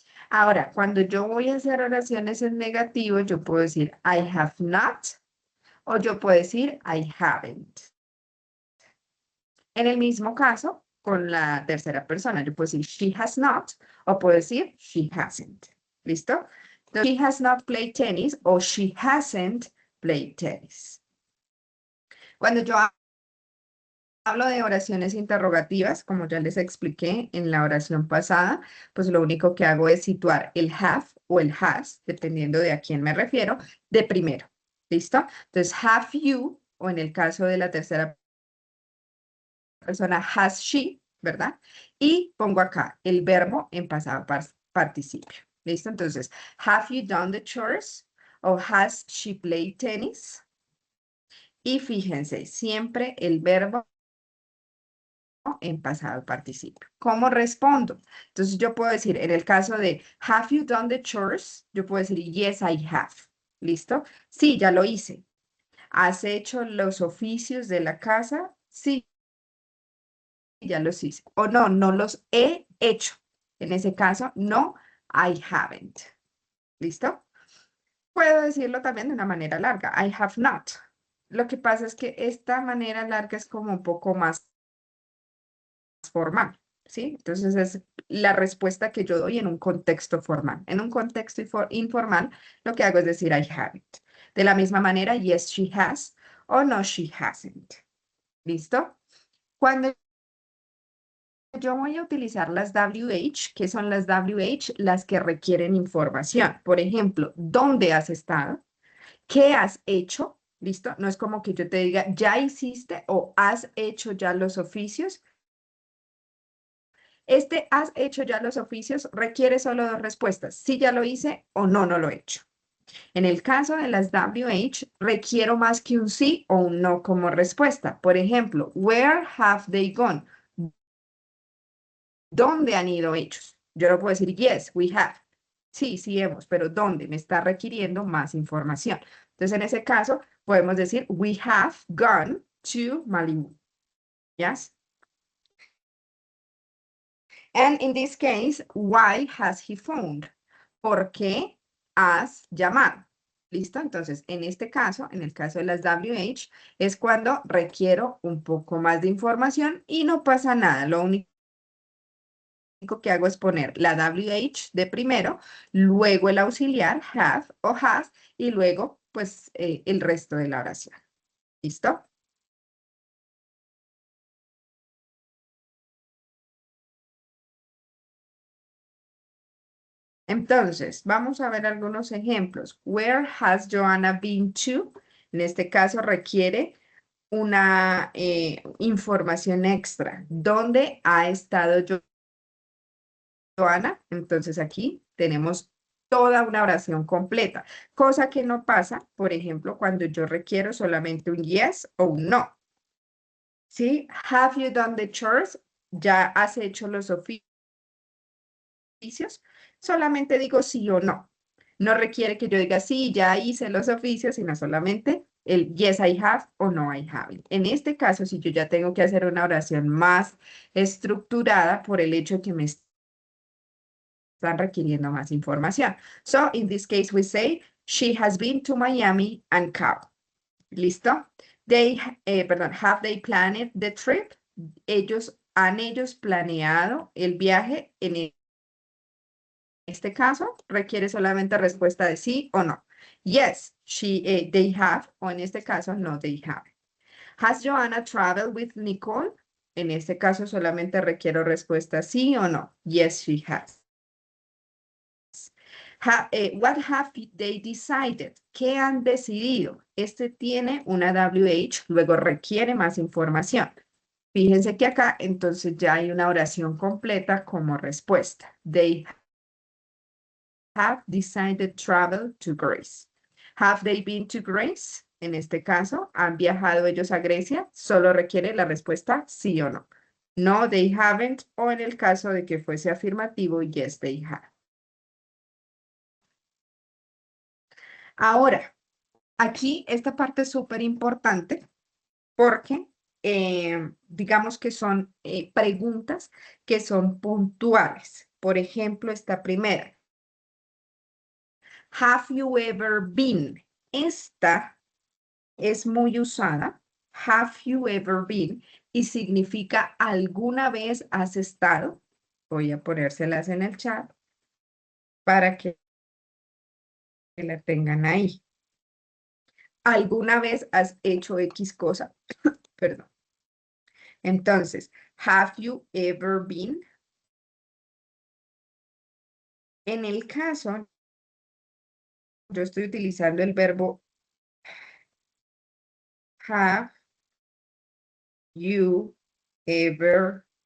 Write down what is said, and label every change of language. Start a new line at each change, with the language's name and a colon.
Spanish: Ahora, cuando yo voy a hacer oraciones en negativo, yo puedo decir
English: I have not
Spanish: o yo puedo decir
English: I haven't.
Spanish: En el mismo caso, con la tercera persona, yo puedo decir
English: she has not
Spanish: o puedo decir
English: she hasn't.
Spanish: ¿Listo?
English: Entonces, she has not played tennis o she hasn't played tennis.
Spanish: Cuando yo hablo de oraciones interrogativas, como ya les expliqué en la oración pasada, pues lo único que hago es situar el have o el has, dependiendo de a quién me refiero, de primero. ¿Listo? Entonces,
English: have you,
Spanish: o en el caso de la tercera persona,
English: has she,
Spanish: ¿verdad? Y pongo acá el verbo en pasado participio. ¿Listo?
English: Entonces, have you done the chores? O has she played tennis?
Spanish: Y fíjense, siempre el verbo en pasado participio. ¿Cómo respondo? Entonces yo puedo decir, en el caso de
English: have you done the chores?
Spanish: Yo puedo decir
English: yes, I have.
Spanish: ¿Listo? Sí, ya lo hice. ¿Has hecho los oficios de la casa? Sí, ya los hice. O no, no los he hecho. En ese caso,
English: no, I haven't.
Spanish: ¿Listo? Puedo decirlo también de una manera larga.
English: I have not.
Spanish: Lo que pasa es que esta manera larga es como un poco más formal, ¿sí? Entonces es la respuesta que yo doy en un contexto formal. En un contexto informal, lo que hago es decir
English: I haven't.
Spanish: De la misma manera,
English: yes, she has
Spanish: o
English: no, she hasn't.
Spanish: ¿Listo? Cuando yo voy a utilizar las WH, ¿qué son las WH? Las que requieren información. Por ejemplo, ¿dónde has estado? ¿Qué has hecho? ¿Listo? No es como que yo te diga, ya hiciste o has hecho ya los oficios. Este has hecho ya los oficios requiere solo dos respuestas, si ya lo hice o no, no lo he hecho. En el caso de las WH, requiero más que un sí o un no como respuesta. Por ejemplo,
English: where have they gone?
Spanish: ¿Dónde han ido ellos? Yo no puedo decir,
English: yes, we have.
Spanish: Sí, sí hemos, pero ¿dónde? Me está requiriendo más información. Entonces, en ese caso, podemos decir,
English: we have gone to Malibu. Yes? And in this case, why has he phoned?
Spanish: ¿Por qué has llamado? ¿Listo? Entonces, en este caso, en el caso de las WH, es cuando requiero un poco más de información y no pasa nada. Lo único que hago es poner la WH de primero, luego el auxiliar have o has y luego pues el resto de la oración. ¿Listo? Entonces, vamos a ver algunos ejemplos.
English: Where has Joanna been to?
Spanish: En este caso requiere una información extra. ¿Dónde ha estado Joanna? Entonces aquí tenemos toda una oración completa, cosa que no pasa, por ejemplo, cuando yo requiero solamente un yes o un no. ¿Sí?
English: Have you done the chores?
Spanish: ¿Ya has hecho los oficios? Solamente digo sí o no. No requiere que yo diga sí, ya hice los oficios, sino solamente el
English: yes I have
Spanish: o
English: no I haven't.
Spanish: En este caso, si yo ya tengo que hacer una oración más estructurada por el hecho que me están requiriendo más información.
English: So, in this case, we say, she has been to Miami and Cabo. ¿Listo? Have they planned the trip?
Spanish: ¿Han ellos planeado el viaje? En este caso, requiere solamente respuesta de sí o no.
English: Yes, they have,
Spanish: o en este caso,
English: no, they have. Has Joanna traveled with Nicole?
Spanish: En este caso, solamente requiero respuesta sí o no.
English: Yes, she has. What have they decided?
Spanish: ¿Qué han decidido? Este tiene una WH, luego requiere más información. Fíjense que acá entonces ya hay una oración completa como respuesta.
English: They have decided travel to Greece. Have they been to Greece?
Spanish: En este caso, ¿han viajado ellos a Grecia? Solo requiere la respuesta sí o no.
English: No, they haven't.
Spanish: O en el caso de que fuese afirmativo,
English: yes, they have.
Spanish: Ahora, aquí esta parte es súper importante porque digamos que son preguntas que son puntuales. Por ejemplo, esta primera.
English: Have you ever been?
Spanish: Esta es muy usada.
English: Have you ever been?
Spanish: Y significa ¿alguna vez has estado? Voy a ponérselas en el chat para que la tengan ahí. ¿Alguna vez has hecho X cosa? Perdón.
English: Entonces, have you ever been?
Spanish: En el caso, yo estoy utilizando el verbo
English: have you ever.